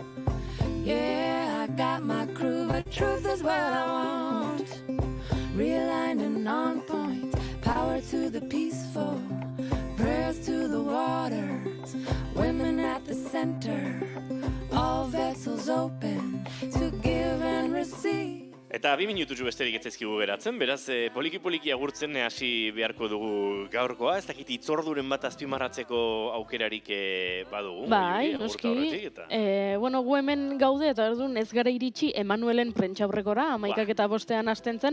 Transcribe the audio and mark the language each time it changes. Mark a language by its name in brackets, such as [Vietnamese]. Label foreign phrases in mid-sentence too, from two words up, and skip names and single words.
[English] Yeah, I got my crew, but truth is what I want. Realigned and on point, power to the peaceful, prayers to the waters, women at the center, all vessels open to give and receive. [Basque] Eta 2 minututxu besterik ez ezkigu geratzen, beraz, poliki-poliki agurtzen hasi beharko dugu gaurkoa, ez dakit itzorduren bat azpimarratzeko aukerarik badugu. Bai, noski. Bueno, gu hemen gaude, eta orduan ez gara iritsi Emanuelen prentxaurrekora, 11ak eta 5ean hasten zen.